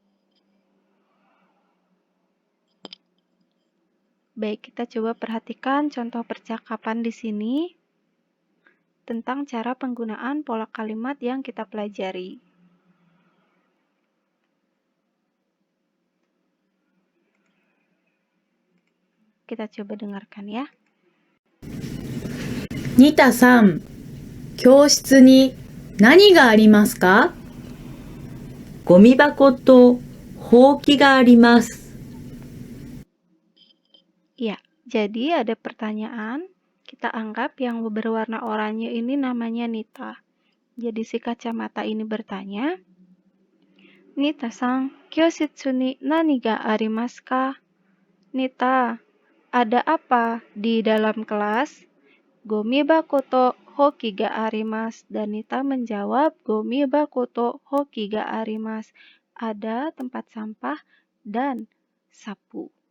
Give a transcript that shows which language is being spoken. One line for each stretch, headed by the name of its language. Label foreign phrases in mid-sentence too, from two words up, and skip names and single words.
Indonesian: Baik, kita coba perhatikan contoh percakapan di sini tentang cara penggunaan pola kalimat yang kita pelajari. Kita coba dengarkan ya.
Japanese: Nita さん、教室に何がありますか？ゴミ箱とほうきがあります。
Indonesian: Ya, jadi ada pertanyaan. Kita anggap yang berwarna oranye ini namanya Nita. Jadi si kacamata ini bertanya,
Japanese: Nitaさん、教室に何がありますか?
Indonesian: Nita, ada apa di dalam kelas?
Japanese: ゴミ箱とほうきがあります.
Indonesian: Dan Nita menjawab,
Japanese: ゴミ箱とほうきがあります.
Indonesian: Ada tempat sampah dan sapu.